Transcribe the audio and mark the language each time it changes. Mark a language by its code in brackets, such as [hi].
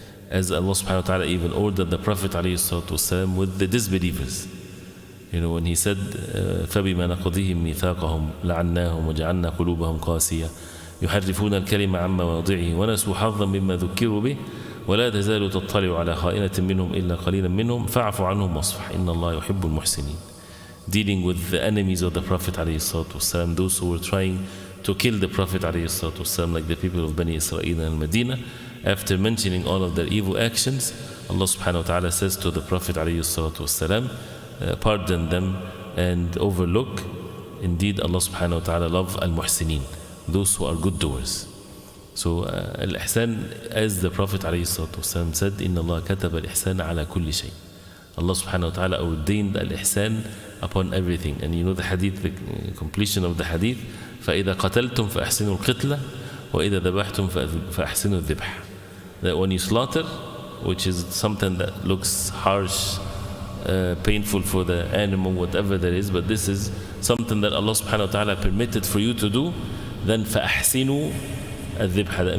[en] As Allah subhanahu wa ta'ala even ordered the Prophet ﷺ with the disbelievers, when he said [ar] فَبِمَا نَقْضِهِمْ مِيثَاقَهُمْ لَعَنَّاهُمْ وَجَعَلْنَا قُلُوبَهُمْ قَاسِيَةً يُحَرِّفُونَ الْكَلِمَ عَنْ مَوَاضِعِهِ وَنَسُوا حَظًّا مِمَّا ذُكِّرُوا بِهِ وَلَا تَزَالُ تَطَّلِعُ عَلَى خَائِنَةٍ مِّنْهُمْ إِلَّا قَلِيلًا مِّنْهُمْ فَاعْفُ عَنْهُمْ وَاصْفَحْ إِنَّ اللَّهَ يُحِبُّ الْمُحْسِنِينَ. [en] Dealing with the enemies of the Prophet ﷺ, those who were trying to kill the Prophet ﷺ, like the people of Bani Israel and Medina. After mentioning all of their evil actions, Allah subhanahu wa ta'ala says to the Prophet ﷺ, pardon them and overlook. Indeed, Allah subhanahu wa ta'ala loves al-muhsinin, those who are good doers. So al-ihsan, as the Prophet ﷺ said, [ar] إِنَّ اللَّهَ كَتَبَ الْإِحْسَانَ عَلَى كُلِّ شَيْءٍ. [en] Allah subhanahu wa ta'ala ordained al-ihsan upon everything. And the hadith, the completion of the hadith, [ar] فَإِذَا قَتَلْتُمْ فَأَحْسِنُوا الْقِتْلَةَ وَإِذَا ذَبَحْتُمْ فَأَحْسِنُوا الذِّبْحَ. [en] That when you slaughter, which is something that looks harsh, painful for the animal, whatever there is, but this is something that Allah subhanahu wa ta'ala permitted for you to do, then [ar] فَأَحْسِنُوا الذِّبْحَ.